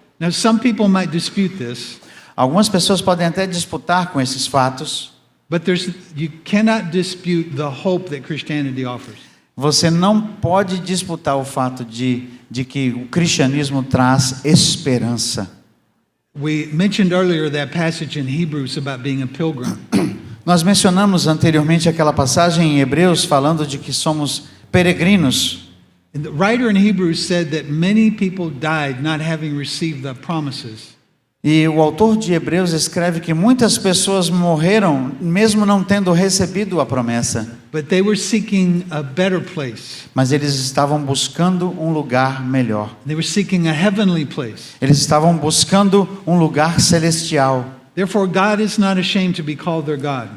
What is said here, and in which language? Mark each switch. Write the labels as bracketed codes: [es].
[en] Now, some people might dispute this, [pt] Algumas pessoas podem até disputar com esses fatos. [en] but you cannot dispute the hope that Christianity offers. [pt] Você não pode disputar o fato de que o cristianismo traz esperança. [en] We mentioned earlier that passage in Hebrews about being a pilgrim. [pt] Nós mencionamos anteriormente aquela passagem em Hebreus falando de que somos peregrinos. [en] And the writer in Hebrews said that many people died not having received the promises. [pt] E o autor de Hebreus escreve que muitas pessoas morreram mesmo não tendo recebido a promessa. [en] But they were seeking a better place. [pt] Mas eles estavam buscando um lugar melhor. [en] They were seeking a heavenly place. [pt] Eles estavam buscando um lugar celestial. [en] Therefore, God is not ashamed to be called their God.